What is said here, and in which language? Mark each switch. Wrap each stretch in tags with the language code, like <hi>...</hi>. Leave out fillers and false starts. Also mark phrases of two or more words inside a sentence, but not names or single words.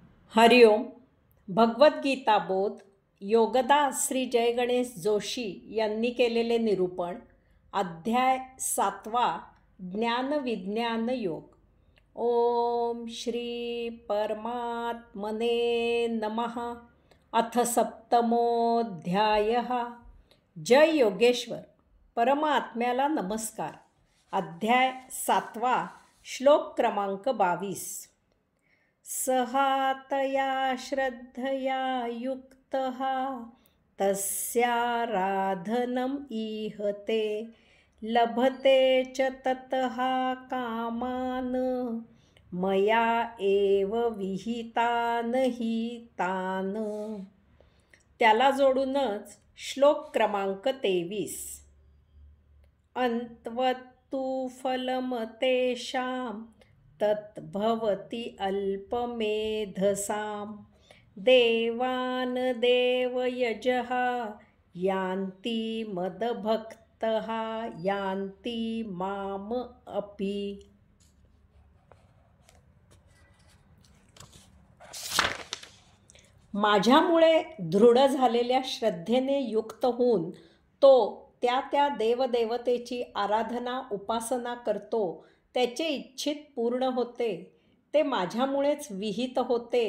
<mr>हरिओम. भगवद्गीता बोध योगदास श्री जय गणेश जोशी यांनी केलेले निरूपण. अध्याय 7. ज्ञान विज्ञान योग.</mr> <sa>ओम श्री परमात्मने नमः. अथ सप्तमोऽध्यायः.</sa> <mr>जय योगेश्वर. परमात्म्याला नमस्कार. अध्याय 7. श्लोक क्रमांक 22.</mr> <sa>सहातया श्रद्धया युक्तः तस्याराधनम् ईहते लभते च ततः कामान् मया एव विहितान् हि तान्.</sa> <mr>त्याला जोडूनच श्लोक क्रमांक 23.</mr> <sa>अन्त्वत्तु फलमतेषां तद्भवति अल्पमेधसां देवान् देवयजः यान्ति मदभक्तः यान्ति माम् अपि.</sa> <mr>माझ्यामुळे दृढ झालेल्या श्रद्धेने युक्त होऊन तो त्या देवदेवतेची आराधना उपासना करतो. त्याचे इच्छित पूर्ण होते. ते माझ्यामुळेच विहित होते.</mr>